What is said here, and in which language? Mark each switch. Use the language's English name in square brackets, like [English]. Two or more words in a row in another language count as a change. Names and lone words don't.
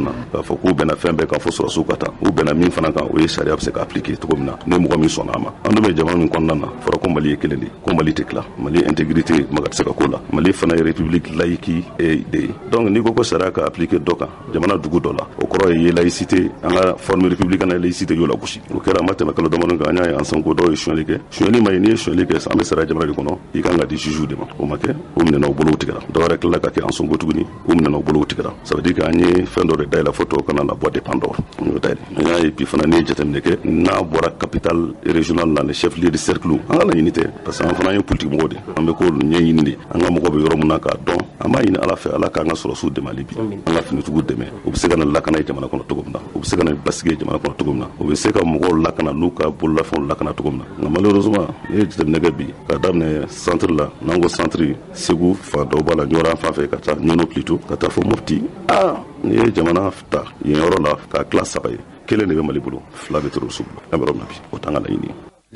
[Bambara] na k'a fɔ k'u bɛnna fɛn bɛɛ kan fo sɔrɔsiw ka taa u bɛnna min fana kan o ye sariya bɛ se ka appliquer cogo min na ni mɔgɔ min sɔnna a ma an dun bɛ jamana min kɔnɔna na fɔra ko Mali ye kelen de ko Mali tɛ tila Mali intégrité maga tɛ se ka k'o la Mali fana ye [French] république laïque [Bambara] de ye donc n'i ko ko sariya ka appliquer dɔ kan jamana dugu dɔ la o kɔrɔ ye laïcité an ka [French] forme républicaine [Bambara] ye laïcité y'o la gosi o kɛra an ma tɛmɛ kalo damadɔ kan an y'a ye ensemble ko dɔw ye suɲɛli kɛ suɲɛli ma ye n'i ye suɲɛli kɛ an bɛ sara jamana de kɔnɔ i kan ka di juge de ma o ma kɛ o minɛna o bolow tigɛra dɔ wɛrɛ tilala ka kɛ ensemble tuguni o minɛna o bolow tigɛra [French] ça veut dire que [Bambara] an ye fɛn dɔ de dayɛlɛ fo tɔw kana na bɔ dépend dɔ an y'o dayɛlɛ an y'a ye bi fana n'i ye jateminɛ kɛ n'a bɔra [French] capitale régionale [Bambara] la [French] les chefs lieux de cercle [Bambara] an ka laɲini tɛ [French] parce que [Bambara] an fana ye politique mɔgɔw de an bɛ k'olu ɲɛɲini de an ka mɔgɔw bɛ yɔrɔ min na k'a dɔn an b'a ɲini ala fɛ ala k'an ka sɔrɔsiw dɛmɛ hali bi an ka finitigiw dɛmɛ u bɛ se ka na lakana ye jamana kɔnɔ cogo min na u bɛ se ka na basigi ye jamana kɔnɔ cogo min na u bɛ se ka mɔgɔw lakana n'u ka bololafɛnw lakana cogo min na nka malheureusement n'i ye jateminɛ kɛ bi ka daminɛ centre la n'an ko centre Segu fan dɔw b'a la Ɲɔra fan fɛ ka taa Ɲɔnɔ plutôt ka taa fɔ Mopti n'i ye jamana ta yen yɔrɔ la k'a tila 3 ye kelen de bɛ Mali bolo 2 bɛ terroriste bolo an bɛ yɔrɔ min na bi o t'an ka laɲini ye.